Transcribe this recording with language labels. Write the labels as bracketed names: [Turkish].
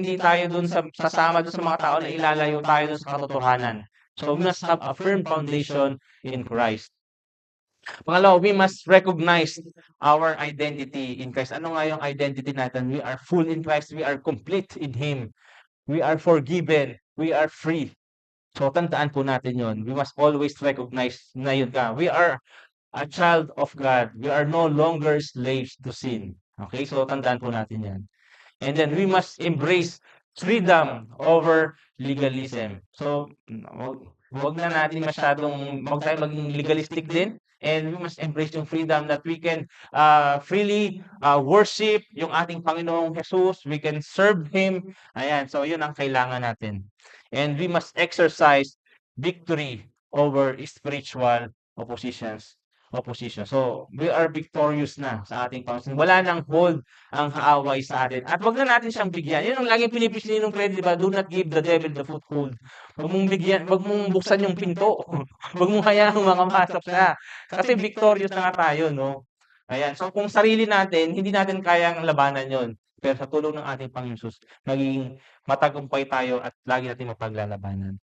[Filipino] Hindi tayo dun sasama dun sa mga tao na ilalayo tayo dun sa katotohanan. [English] So we must have a firm foundation in Christ. [Filipino] Pangalawa, [English] we must recognize our identity in Christ. [Filipino] Ano nga yung identity natin? [English] We are full in Christ. We are complete in Him. We are forgiven. We are free. So, [Filipino] tandaan po natin yon. [English] We must always recognize na yun ka. We are a child of God. We are no longer slaves to sin. Okay? So, [Filipino] tandaan po natin yan. [English] And then, we must embrace freedom over legalism. [Filipino] So, wag na natin wag tayo maging legalistic din. [English] And we must embrace yung freedom that we can freely worship [Filipino] yung ating Panginoong Jesus. [English] We can serve Him. [Filipino] Ayan, so yun ang kailangan natin. [English] And we must exercise victory over spiritual opposition. So, we are victorious [Filipino] na sa ating Panginoon. Wala nang hold ang kaaway sa atin. At wag na natin siyang bigyan. Yun ang laging pinipisilin ng credit, diba? [English] Do not give the devil the foothold. [Filipino] Wag mong bigyan, wag mong buksan yung pinto. Wag mong hayaang makamasok siya. Kasi victorious na nga tayo, no? Ayan. So, kung sarili natin, hindi natin kayang labanan yon. Pero sa tulong ng ating Panginoon Jesus, magiging matagumpay tayo at lagi natin mapaglalabanan.